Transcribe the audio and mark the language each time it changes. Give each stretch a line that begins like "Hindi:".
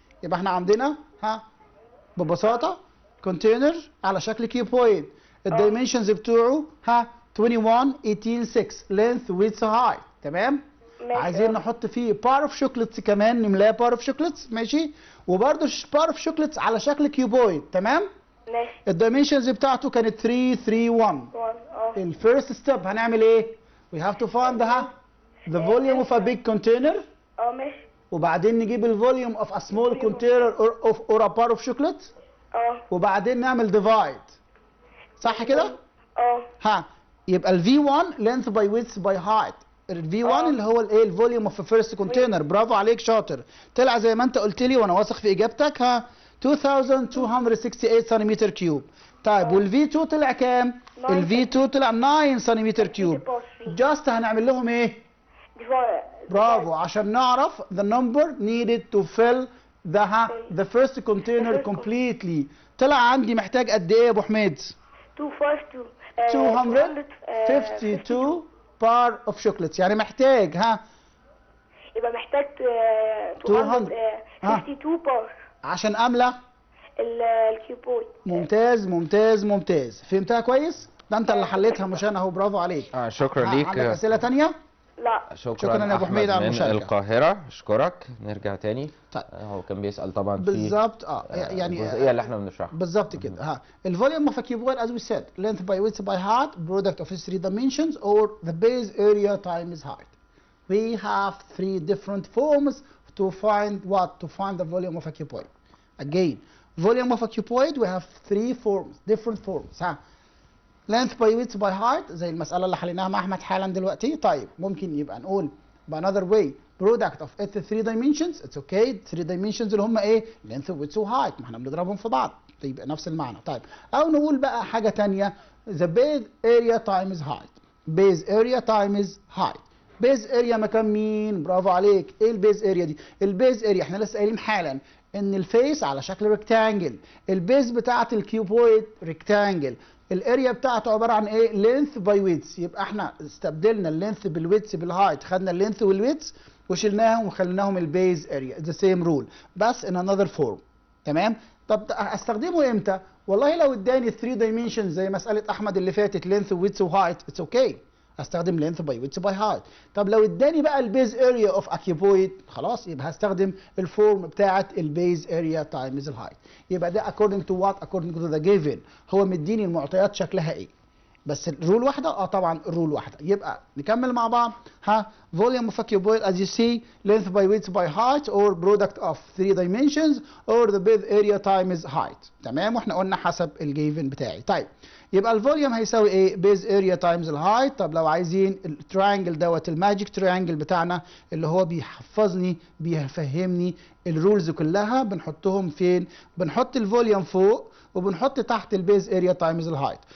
Arabic: يبقى احنا عندنا ها ببساطة كونتينر على شكل كيوبويد. الدايمنشنز بتوعه ها 21 18 6
English: length width height.
Arabic: تمام؟ عايزين نحط فيه بار اوف شوكليتس كمان نملاه بار اوف شوكليتس ماشي؟ وبرده بار اوف شوكليتس على شكل كيوبويد. تمام؟ ماشي. الدايمنشنز بتاعته كانت 3 3 1. الفيرست ستيب هنعمل ايه؟
English: We have to find the volume of a big container.
Arabic: ماشي. وبعدين نجيب الفوليوم
English: of a small container or a bar of chocolate.
Arabic: وبعدين نعمل divide. صح كده؟ ها يبقى ال V1
English: length by width by height.
Arabic: ال V1 اللي هو الايه الفوليوم
English: of the first container.
Arabic: برافو عليك شاطر. طلع زي ما انت قلت لي وانا واثق في اجابتك ها 2268 سنتيمتر كيوب. طيب وال V2 طلع كام؟ ال V2 طلع 9 سنتيمتر كيوب. جاست هنعمل لهم ايه؟ برافو عشان نعرف
English: the number needed to fill the first container completely.
Arabic: طلع عندي محتاج قد ايه يا ابو حميد؟ 252
English: bar of chocolates.
Arabic: يعني محتاج يبقى محتاج 252 بار عشان املى الكيوبويد. ممتاز ممتاز ممتاز. فهمتها كويس؟ ده انت اللي حليتها مش انا اهو. برافو عليك. شكرا ليك. عندك اسئله ثانيه؟ لا شكرا يا ابو حميد على المشاركه. من القاهره. اشكرك. نرجع تاني. طيب هو كان بيسال طبعا في بالظبط يعني الجزئيه اللي احنا بنشرحها بالظبط كده.
English: الفوليوم of a cuboid as we said length by width by height product of its 3 dimensions or the base area times height. We have 3 different forms to find the volume of a cuboid. Again volume of a cuboid we have 3 forms different forms length by width by height
Arabic: زي المسألة اللي حليناها مع أحمد حالا دلوقتي. طيب ممكن يبقى نقول
English: another way product of its 3 dimensions
Arabic: it's okay 3 dimensions اللي هم ايه
English: length width
Arabic: و
English: height
Arabic: ما احنا بنضربهم في بعض يبقى نفس المعنى. طيب أو نقول بقى حاجة تانية
English: the base area times height base area times height.
Arabic: base area مكان مين؟ برافو عليك. ايه البيز اريا دي؟ البيز اريا احنا لسه قايلين حالا ان الفيس على شكل ريكتانجل. البيز بتاعت الكيوبويد ريكتانجل. الاريا بتاعته عباره عن ايه؟ لينث باي ويدث. يبقى احنا استبدلنا اللينث بالويدث بالهايت. خدنا اللينث والويدث وشلناهم وخليناهم البيز اريا.
English: the same rule
Arabic: بس
English: In another form.
Arabic: تمام؟ طب استخدمه امتى؟ والله لو اداني 3 دايمنشنز زي مساله احمد اللي فاتت لينث وويدث وهايت
English: It's okay.
Arabic: استخدم لينث باي ويدث باي هايت. طب لو اداني بقى البيز اريا اوف اكيوبويد خلاص يبقى هستخدم الفورم بتاعه البيز اريا تايمز الهايت. يبقى ده
English: according to what according to the given.
Arabic: هو مديني المعطيات شكلها ايه بس الرول واحده. طبعا الرول واحده. يبقى نكمل مع بعض
English: volume of a cuboid as you see length by width by height or product of 3 dimensions or the base area times height.
Arabic: تمام واحنا قلنا حسب الجيفن بتاعي. طيب يبقى الفوليوم هيساوي ايه؟ بيز اريا تايمز الهايت. طب لو عايزين التراينجل دوت الماجيك تراينجل بتاعنا اللي هو بيحفظني بيفهمني الرولز كلها بنحطهم فين؟ بنحط الفوليوم فوق وبنحط تحت البيز اريا تايمز الهايت.